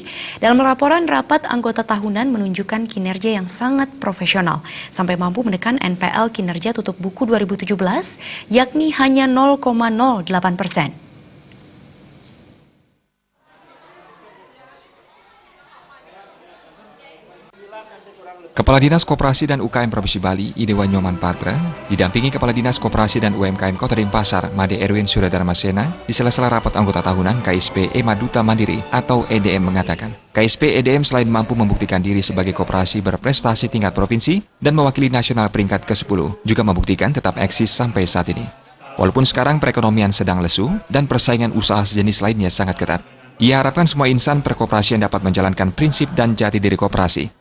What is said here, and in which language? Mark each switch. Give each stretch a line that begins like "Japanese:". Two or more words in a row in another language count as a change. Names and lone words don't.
Indonesian: Dalam laporan rapat anggota tahunan menunjukkan kinerja yang sangat profesional, sampai mampu menekan NPL kinerja tutup buku 2017, yakni hanya 0,08%. Kepala Dinas Koperasi dan UKM Provinsi Bali, Idewa Nyoman Patra, didampingi Kepala Dinas Koperasi dan UMKM Kota Denpasar, Made Erwin Suryadharmasena, di sela-sela rapat anggota tahunan KSP Emma Duta Mandiri atau EDM mengatakan, KSP EDM selain mampu membuktikan diri sebagai koperasi berprestasi tingkat provinsi dan mewakili nasional peringkat ke-10, juga membuktikan tetap eksis sampai saat ini. Walaupun sekarang perekonomian sedang lesu dan persaingan usaha sejenis lainnya sangat ketat, ia harapkan semua insan perkoperasian dapat menjalankan prinsip dan jati diri koperasi.